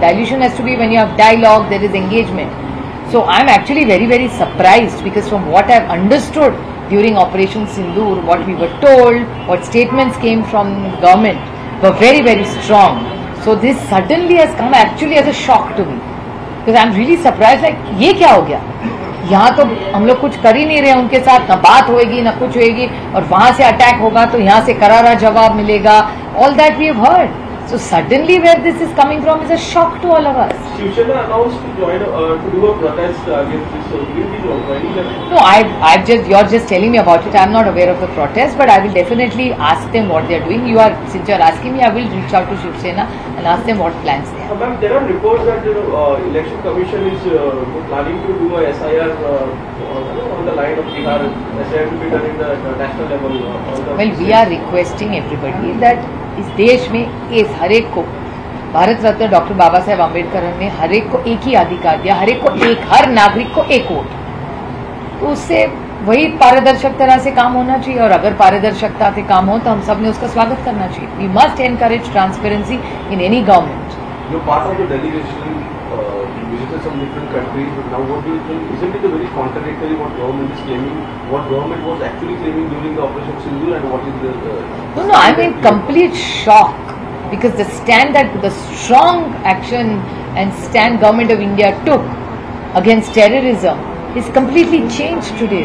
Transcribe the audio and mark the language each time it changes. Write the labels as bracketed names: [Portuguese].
[English] Dilution has to be when you have dialogue, there is engagement. So I'm actually very, very surprised, because from what I've understood during Operation Sindoor, what we were told, what statements came from the government were very, very strong. So this suddenly has come actually as a shock to me, because I'm really surprised, like [Hindi] ये क्या हो गया? यहाँ तो हम लोग कुछ कर ही नहीं रहे उनके साथ, ना बात होएगी ना कुछ होएगी, और वहां से अटैक होगा तो यहाँ से करारा जवाब मिलेगा. [English] All that we have heard. So suddenly where this is coming from is a shock to all of us. Shivsena announced to join to do a protest against this. So will you be joining them? No, you're just telling me about it. I'm not aware of the protest, but I will definitely ask them what they're doing. Since you're asking me, I will reach out to Shiv Sena and ask them what plans they have. Ma'am, there are reports that the election commission is planning to do a SIR on the line of Bihar. SIR to be done in the national level. Well, we are requesting everybody that [Hindi] इस देश में इस हर एक को, Bharat Ratna doctor Baba Saheb Ambedkar ने हर एक को एक ही अधिकार दिया, हर नागरिक को एक वोट. तो उससे वही पारदर्शक तरह से काम होना चाहिए, और अगर पारदर्शकता से काम हो तो हम सब ने उसका स्वागत करना चाहिए. [English] We must encourage transparency in any government. you're part of the delegation, you visited some different countries, but now what do you think? Isn't it a very contradictory what government is claiming, what government was actually claiming during the Operation Sindoor, and what is the... No, I'm in complete shock because the stand that the strong action and stand government of India took against terrorism is completely changed today.